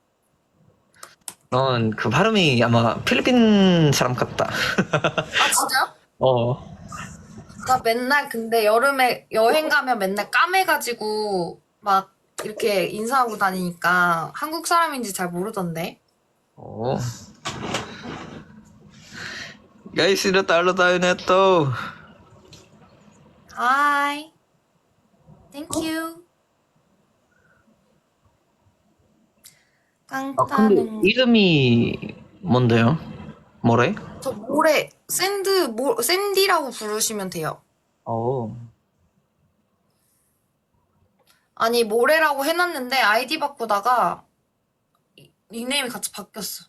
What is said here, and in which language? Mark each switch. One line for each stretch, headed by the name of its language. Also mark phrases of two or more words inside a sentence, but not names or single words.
Korean: 넌 그 발음이 아마 필리핀 사람 같다. 아, 진짜요? 어. 나 맨날 근데 여름에 여행 가면 맨날 까매가지고 막 이렇게 인사하고 다니니까 한국 사람인지 잘 모르던데. 어.
Filipino: Guys, sinatalo tayo neto.
English: Hi. Thank you.
Korean: 근데 깡따는 이름이 뭔데요? 뭐래? 저 모래 샌디라고 부르시면 돼요. 어. 아니 모래라고 해놨는데 아이디 바꾸다가 닉네임이 같이 바뀌었어.